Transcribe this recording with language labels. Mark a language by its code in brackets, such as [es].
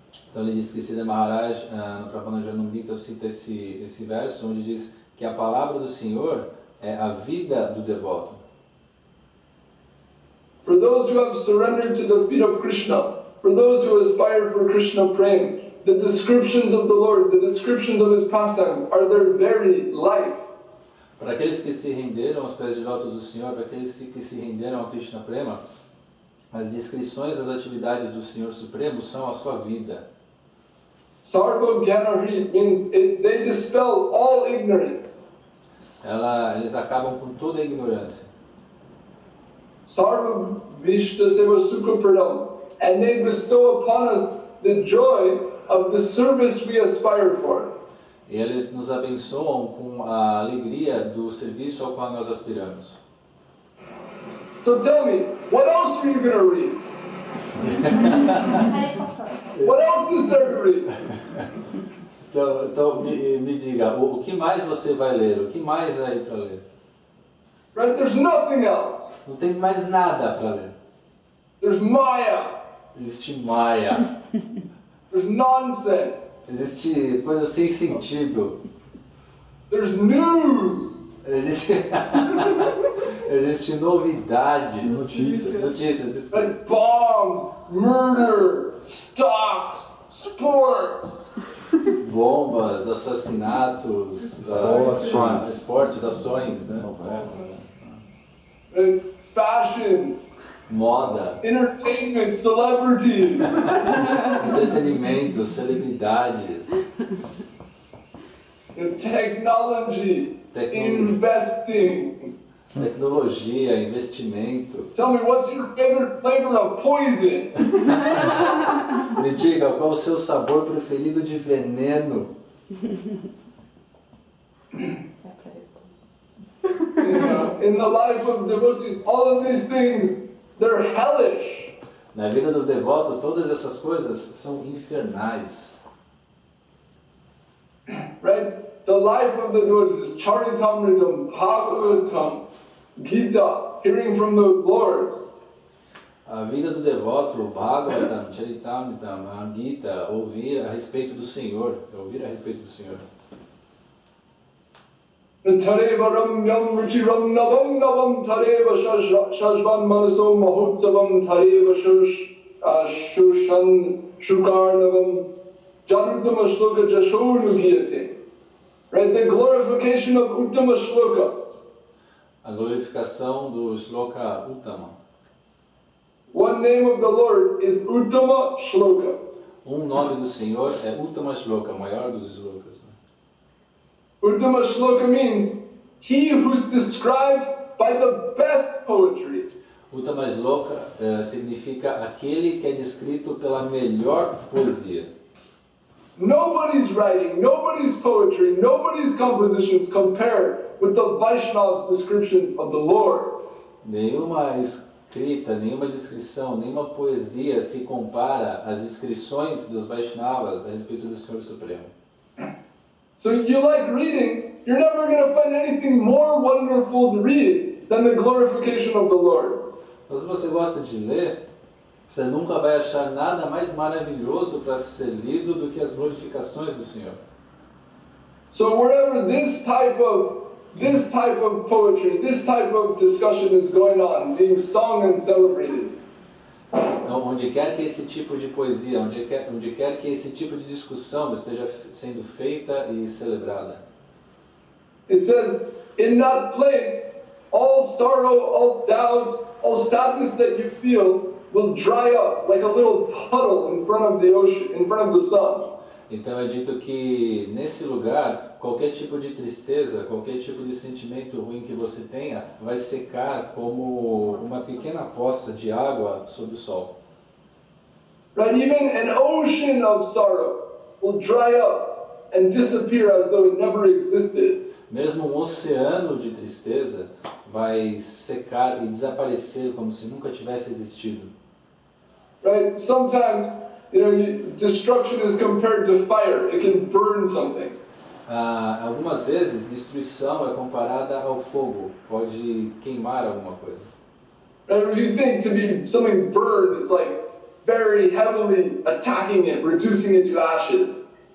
[pt] Então ele diz que Srila Maharaj, no Prapanadjivanamrita, cita esse verso onde diz que a palavra do Senhor é a vida do devoto. [en] For those who have surrendered to the feet of Krishna, for those who aspire for Krishna prema, the descriptions of the Lord, the descriptions of His pastimes are their very life. [pt] Para aqueles que se renderam aos pés de lótus do Senhor, para aqueles que se renderam ao Krishna Prema, as descrições das atividades do Senhor Supremo são a sua vida. [sa] Sarva Jnana Hrit [en] means they dispel all ignorance. [pt] Eles acabam com toda a ignorância. [sa] Sarva Vishta Seva Sukha Pradam. [en] And they bestow upon us the joy of the service we aspire for. [pt] E eles nos abençoam com a alegria do serviço ao qual nós aspiramos. [en] So tell me, what else are you going to read? What else is there to read? [pt] Então me diga, o que mais você vai ler? O que mais há aí para ler? [en] Right? There's nothing else. [pt] Não tem mais nada para ler. [en] There's Maya. [pt] Existe Maya. [en] There's nonsense. [pt] Existe coisa sem sentido. [en] There's news. [pt] Existe novidades. Notícias. [en] Like bombs, murder, stocks, sports. [pt] Bombas, assassinatos, esportes, ações, né? [en] Like fashion, [pt] Moda, [en] entertainment, celebrities. [pt] entretenimento, celebridades, [en] Technology, investing. [pt] tecnologia, investimento. [en] Tell me, what's your favorite flavor of poison? [pt] Me diga, qual o seu sabor preferido de veneno? [en] In the life of devotees, all of these things, they're hellish. [pt] Na vida dos devotos, todas essas coisas são infernais. [en] Right? The life of the devotees is Charitamritam, Bhagavatam, Gita, hearing from the Lord. [pt] A vida do devoto, o Bhagavatam, Charitamritam, a Gita, ouvir a respeito do Senhor, ouvir a respeito do Senhor. [sa] Tareva Ramyam Ruchiram Navam Navam Tareva Shashvan Manaso Mahotsavam Tareva Shushan Shukarnavam Januttama Shloka Jashonu Giyate. [en] Right? The glorification of Uttama Shloka. [pt] A glorificação do Shloka Uttama. [en] One name of the Lord is Uttama Shloka. [pt] Nome do Senhor é Uttama Shloka, o maior dos shlokas. [en] Uttama Shloka means he who's described by the best poetry. [pt] Uttama Shloka significa aquele que é descrito pela melhor poesia. [en] Nobody's writing, nobody's poetry, nobody's compositions compare with the Vaishnav's descriptions of the Lord. [pt] Nenhuma escrita, nenhuma descrição, nenhuma poesia se compara às descrições dos Vaishnavas a respeito do Senhor Supremo. [en] So you like reading, you're never going to find anything more wonderful to read than the glorification of the Lord. [pt] Então, se você gosta de ler, você nunca vai achar nada mais maravilhoso para ser lido do que as glorificações do Senhor. [en] So wherever this type of poetry, this type of discussion is going on, being sung and celebrated, [pt] Então, onde quer que esse tipo de poesia, onde quer que esse tipo de discussão esteja sendo feita e celebrada, [en] it says, in that place, all sorrow, all doubt, all sadness that you feel will dry up like a little puddle in front of the ocean, in front of the sun. [pt] então é dito que nesse lugar, qualquer tipo de tristeza, qualquer tipo de sentimento ruim que você tenha, vai secar como uma pequena poça de água sob o sol. [en] Right? Even an ocean of sorrow will dry up and disappear as though it never existed. [pt] Mesmo um oceano de tristeza vai secar e desaparecer como se nunca tivesse existido. [en] Right? Sometimes, destruction is compared to fire. It can burn something. [pt] Algumas vezes, destruição é comparada ao fogo, pode queimar alguma coisa. [en] Right? If you think to be something burned, it's like very heavily attacking it, reducing it to ashes.